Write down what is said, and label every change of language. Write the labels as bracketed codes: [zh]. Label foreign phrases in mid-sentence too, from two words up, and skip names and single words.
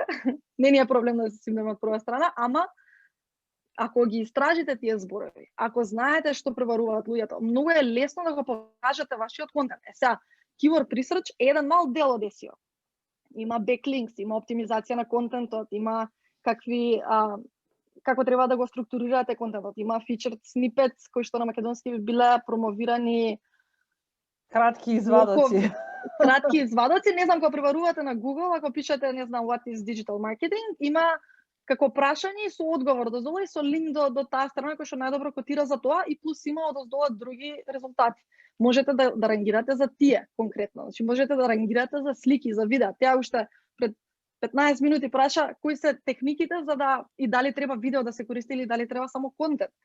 [mk] Не ни е проблем да се симнеме од прва страна, ама ако ги истражите тие зборови, ако знаете што пребаруваат луѓето, многу е лесно да го покажете вашиот контент. Сега [en] keyword research [mk] е еден мал дел од SEO. Има backlinks, има оптимизација на контентот, има како треба да го структурирате контентот, има [en] featured snippets [mk] кои што на македонски би биле промовирани кратки извадоци. Кратки извадоци, не знам кога пребарувате на Google, ако пишете, не знам, [en] what is digital marketing, [mk] има како прашање со одговор дозволи со линк до таа страна која што најдобро котира за тоа и плюс има одоздола други резултати. Можете да рангирате за тие конкретно. Значи можете да рангирате за слики, за видеа. Тя уште пред 15 минути праша кои се техниките за да и дали треба видео да се користи или дали треба само контент.